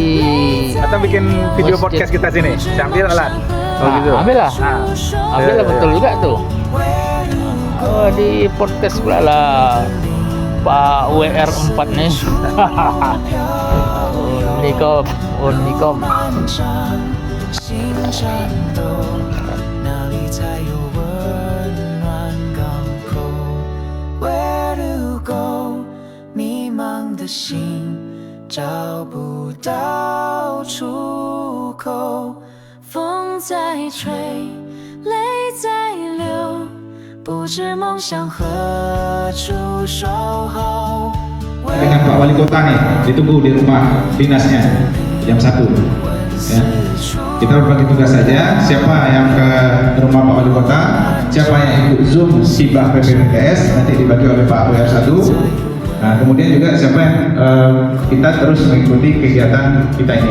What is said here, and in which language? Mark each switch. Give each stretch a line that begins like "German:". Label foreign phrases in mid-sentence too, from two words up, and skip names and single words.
Indonesian: Atau bikin video Masjid. podcast kita sini. Saya ambil alat. Oh gitu. ambil lah. Nah, Ambil lah, iya, betul iya. juga tuh. Oh, di podcast pula lah Pak WR4 nih. Unikom, Unikom.
Chinese: 心颤抖，哪里才有温暖港口 ？
English: Where to go？
Chinese: 迷茫的心找不到出口，风在吹，泪在流，不知梦想何处守候。
Indonesian: Dengan Pak Wali Kota nih, ditunggu di rumah dinasnya jam 1 ya. Kita berbagi tugas saja, siapa yang ke rumah Pak Wali Kota, siapa yang ikut Zoom hibah PPPTS nanti dibagi oleh Pak WR1. Nah, kemudian juga siapa yang kita terus mengikuti kegiatan kita ini.